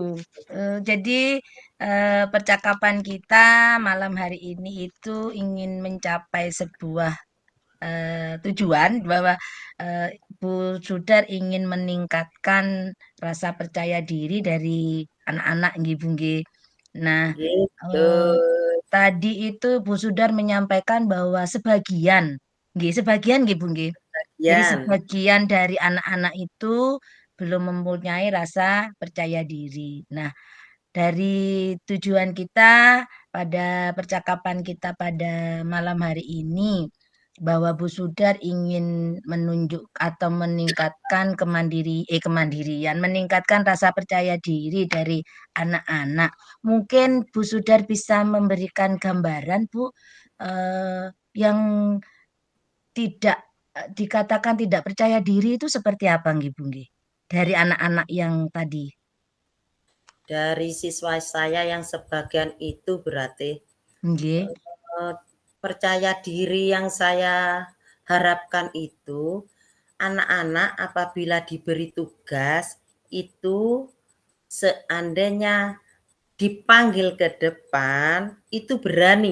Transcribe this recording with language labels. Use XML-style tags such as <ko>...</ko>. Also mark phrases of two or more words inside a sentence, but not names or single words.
<id>Jadi percakapan kita malam hari ini itu ingin mencapai sebuah tujuan bahwa Bu Sudar ingin meningkatkan rasa percaya diri dari anak-anak nggih Bu nggih. Nah, Gitu. eh, tadi itu Bu Sudar menyampaikan bahwa sebagian nggih Bu nggih. Jadi Yan. sebagian dari anak-anak itu belum mempunyai rasa percaya diri. Nah, dari tujuan kita pada percakapan kita pada malam hari ini bahwa Bu Sudar ingin menunjuk atau meningkatkan kemandirian, meningkatkan rasa percaya diri dari anak-anak. Mungkin Bu Sudar bisa memberikan gambaran, Bu, yang tidak dikatakan tidak percaya diri itu seperti apa nggih, Bu nggih? Dari anak-anak yang tadi. Dari siswa saya yang sebagian itu berarti Nggih. eh, percaya diri yang saya harapkan itu anak-anak apabila diberi tugas itu seandainya dipanggil ke depan itu berani.</id>